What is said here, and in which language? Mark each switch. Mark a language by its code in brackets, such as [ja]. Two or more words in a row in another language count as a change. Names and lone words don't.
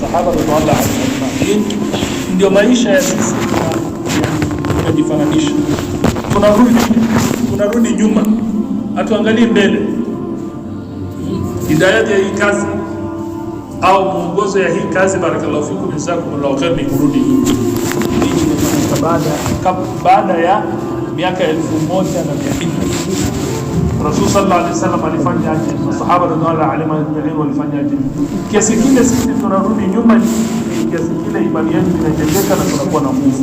[sw] Sahaba [ar] رضي الله عنهم [sw] ndio maisha ya sisi tunajifananisha. Tunarudi nyuma, hatuangalie mbele. Hidayat ya hii kazi au mwongozo ya hii kazi, [ar] بارك الله فيكم جزاكم الله خير, [sw] ni kurudi nyuma. Baada ya miaka 1400 Rasul [ar] صلى الله عليه وسلم [sw] alifanya aje, masahaba [ar] رضي الله عنهم [sw] walifanya aje. Kiasi kile sisi tunarudi nyuma, kiasi kile imani yetu inajengeka na tunakuwa na nguvu.